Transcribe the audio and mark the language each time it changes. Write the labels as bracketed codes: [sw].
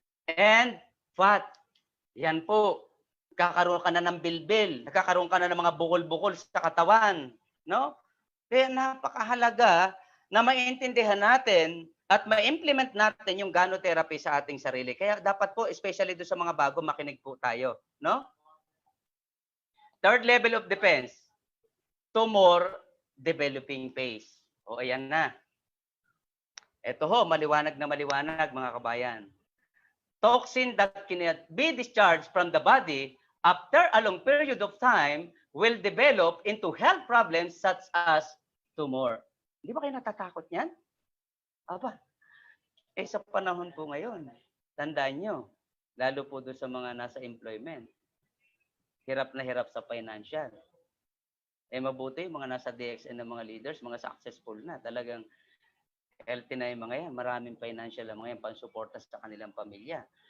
[en] And fat. [tl] Yan po. Kakaroon ka na ng bilbil, nagkakaroon ka na ng mga bukol-bukol sa katawan, no? Kaya napakahalaga na maintindihan natin at ma-implement natin yung gano'therapy sa ating sarili. Kaya dapat po, especially doon sa mga bago, makinig po tayo, no? [en] Third level of defense, tumor developing phase. [tl] O ayan na. Ito ho, maliwanag na maliwanag mga kabayan. [en] Toxin that cannot be discharged from the body after a long period of time will develop into health problems such as tumor. [tl] Hindi ba kayo natatakot niyan? Aba, sa panahon po ngayon, tandaan nyo, lalo po doon sa mga nasa employment, hirap na hirap sa financial. Mabuti yung mga nasa DXN ng mga leaders, mga successful na, talagang healthy na yung mga yan, maraming financial ang mga yan, pansuporta sa kanilang pamilya.